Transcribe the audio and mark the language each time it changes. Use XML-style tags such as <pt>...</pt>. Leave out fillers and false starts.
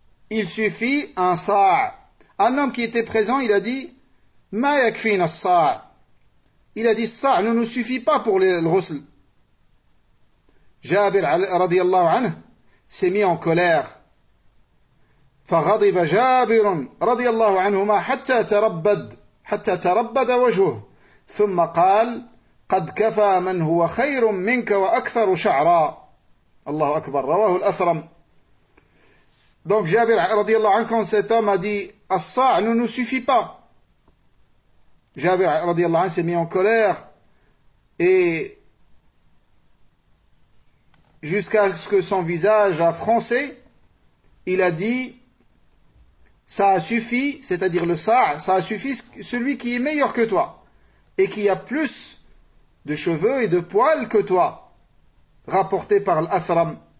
<fr>Il suffit un sa'a. Un homme qui était présent, il a dit</fr> <ar>ma yakfina sa'a.</ar> <fr>Il a dit sa'a ne nous suffit pas pour le ghusl. Jabir radiyallahu anhu s'est mis en colère.</fr> <ar>فغضب جابر رضي الله عنهما حتى تربد وجهه ثم قال قد كفى من هو خير منك واكثر شعرا. الله اكبر. رواه الاثرم.</ar> <fr>Donc Jabir رضي الله عنه, quand cet homme a dit الصاع ne nous suffit pas, Jabir رضي الله عنه s'est mis en colère et jusqu'à ce que son visage a froncé, il a dit, ça a suffi, c'est-à-dire le sa', ça a suffi celui qui est meilleur que toi, et qui a plus de cheveux et de poils que toi, rapporté par l'Athram.</fr>